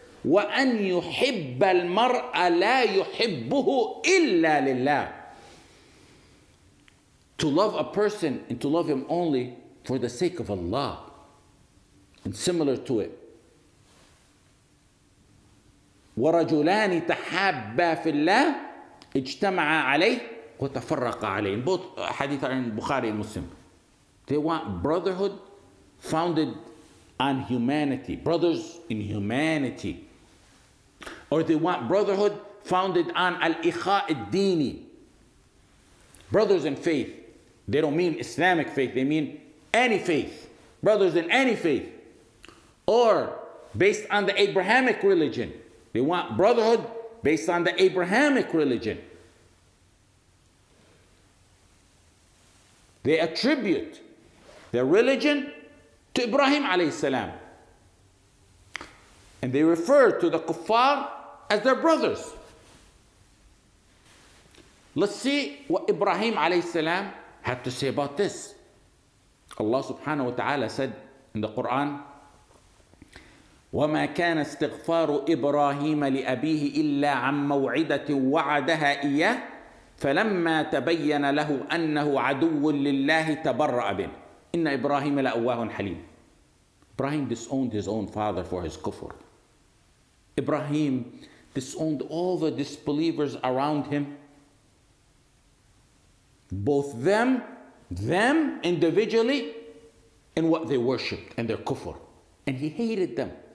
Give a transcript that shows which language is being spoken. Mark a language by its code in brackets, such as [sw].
[ar] وأن يحب المرء لا يحبه إلا لله. [en] To love a person and to love him only for the sake of Allah. And similar to it, [ar] ورجلان تحابا في الله اجتمعا عليه وتفرقا عليه. [en] In both hadith are in Bukhari and Muslim. They want brotherhood founded on humanity, brothers in humanity. Or they want brotherhood founded on al-ikha ad-dini, brothers in faith. They don't mean Islamic faith, they mean any faith, brothers in any faith. Or based on the Abrahamic religion. They want brotherhood based on the Abrahamic religion. They attribute their religion to Ibrahim alayhi salam. And they refer to the kuffar as their brothers. Let's see what Ibrahim alayhi salam had to say about this. Allah subhanahu wa ta'ala said in the Quran, [ar] وَمَا كَانَ اسْتِغْفَارُ إِبْرَاهِيمَ لِأَبِيهِ إِلَّا عَنْ مَوْعِدَةٍ وَعَدَهَا إِيَّاهُ فَلَمَّا تَبَيَّنَ لَهُ أَنَّهُ عَدُوٌّ لِلَّهِ تَبَرَّأَ بِهِ إِنَّ إِبْرَاهِيمَ لَأَوَّاهٌ حَلِيمٌ. [en] Ibrahim disowned his own father for his kufr. Ibrahim disowned all the disbelievers around him, both them individually, and what they worshipped and their kufr. And he hated them.